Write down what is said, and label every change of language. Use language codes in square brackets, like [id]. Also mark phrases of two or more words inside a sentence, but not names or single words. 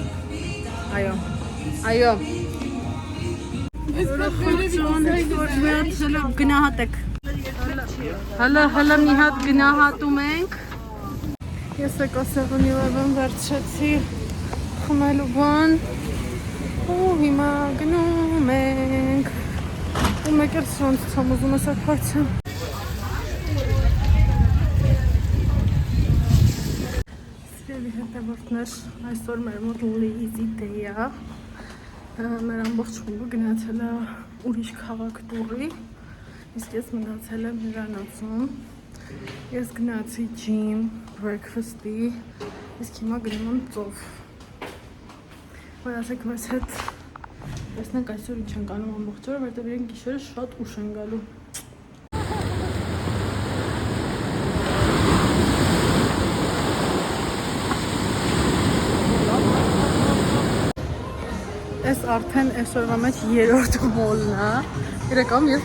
[hy] Այո։ Գնահատեք։ Հլը մի հատ գնահատում ենք։ Ես եկա սեղանի վարվան վերցրեցի խմելու բան ու հիմա գնում ենք ու մեկ էլ սրանց ցամ ուզում ես հարցը։ Սիրելի հետևորդներ, այսօր մեր մոտ [en] lazy day [hy] է։ Մեր ամբողջ խումբը գնացել է ուրիշ քաղաք տուրի, իսկ ես մնացել եմ հյուրանոցում։ Ես գնացի gym, breakfast-ի, իսկ հիմա գնում եմ ծով։ Ասեք մեզ հետ տեսնենք այսօր ինչ ենք անում ամբողջ օրը, որտեղ իրենք գիշերը շատ ուշ են գալու։ Ես արդեն այսօրվա մեջ երրորդ մոլն է։ Իրականում ես